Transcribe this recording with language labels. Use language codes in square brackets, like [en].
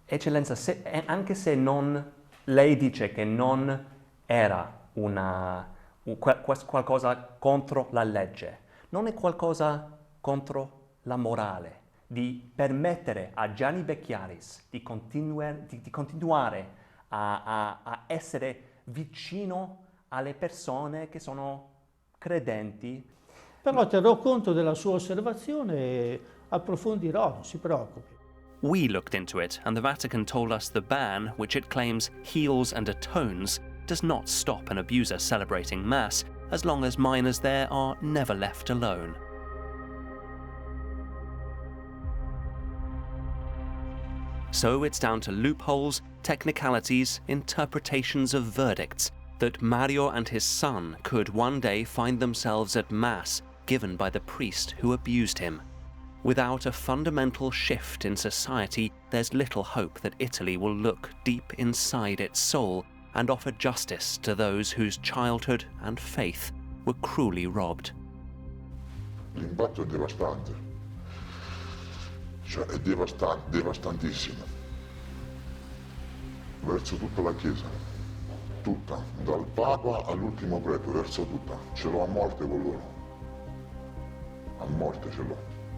[it] Eccellenza, anche se lei dice che non era qualcosa contro la legge, non è qualcosa contro la morale, di permettere a Gianni Becchiaris di continuare a essere vicino alle persone che sono credenti. Però terrò conto della sua osservazione e approfondirò, non si preoccupi. [en] We looked into it, and the Vatican told us the ban, which it claims heals and atones, does not stop an abuser celebrating Mass, as long as minors there are never left alone. So it's down to loopholes, technicalities, interpretations of verdicts, that Mario and his son could one day find themselves at Mass given by the priest who abused him. Without a fundamental shift in society, there's little hope that Italy will look deep inside its soul and offer justice to those whose childhood and faith were cruelly robbed. [it] L'impatto è devastante, cioè è devastantissimo, verso tutta la Chiesa. Tutta, dal Papa all'ultimo prete, verso tutta. Ce l'ho a morte con loro. A morte ce l'ho.